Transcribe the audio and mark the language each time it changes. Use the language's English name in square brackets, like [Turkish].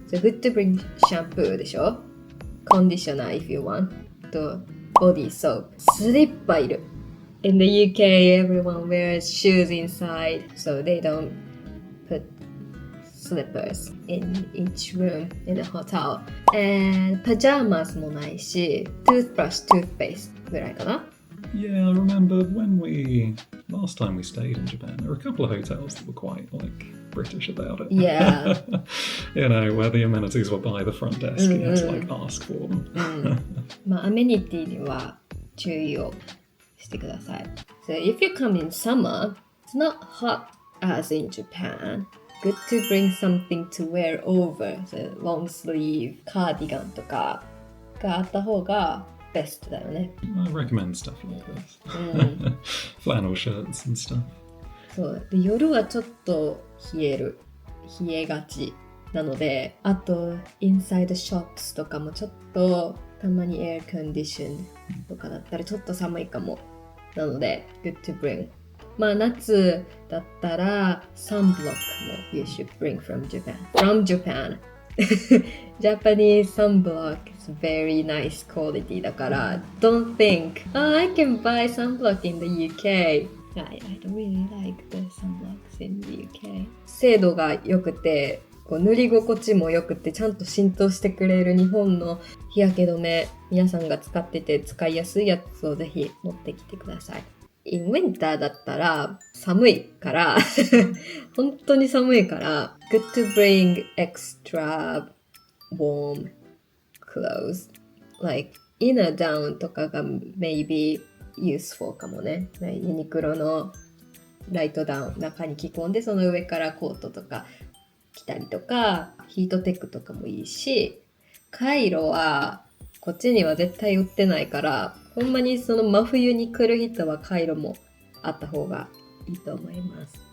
[English] So good to bring shampoo [Japanese] でしょ [English] Conditioner if you want と body soap [Japanese] スリッパいる [English] In the UK everyone wears shoes inside so they don't put slippers in each room in a hotel and pajamas [Japanese] もないし [English] toothbrush, toothpaste [Japanese] ぐらいかな [English] Yeah, I remember last time we stayed in Japan, there were a couple of hotels that were quite British about it. Yeah. Where the amenities were by the front desk, you had to ask for them. [Japanese] まあアメニティには注意をしてください。 [English] So if you come in summer, it's not hot as in Japan. Good to bring something to wear over. So long sleeve, cardigan [Japanese] とかがあった方がベストだよね。 [English] I recommend stuff like this. Flannel shirts and stuff. [Japanese] そうで夜はちょっと冷えがちなので、あと [English] inside shops [Japanese] とかもちょっとたまに [English] air condition [Japanese] とかだったらちょっと寒いかもなので [English] good to bring [Japanese] まあ夏だったら [English] sunblock も you should bring from Japan. From Japan. Japanese sunblock is very nice quality [Japanese] だから [English] don't think, oh, I can buy sunblock in the UK. I don't really like the sunblocks in the UK. [Japanese] 精度が良くてこう塗り心地も良くてちゃんと浸透してくれる日本の日焼け止め皆さんが使ってて使いやすいやつをぜひ持ってきてください。 [English] In winter [Japanese] だったら寒いから本当に寒いから [English] good to bring extra warm clothes like inner down [Japanese] とかが [English] maybe useful [Japanese] かもね。ユニクロのライトダウン中に着込んでその上からコートとか着たりとかヒートテックとかもいいしカイロはこっちには絶対売ってないからほんまにその真冬に来る人はカイロもあった方がいいと思います。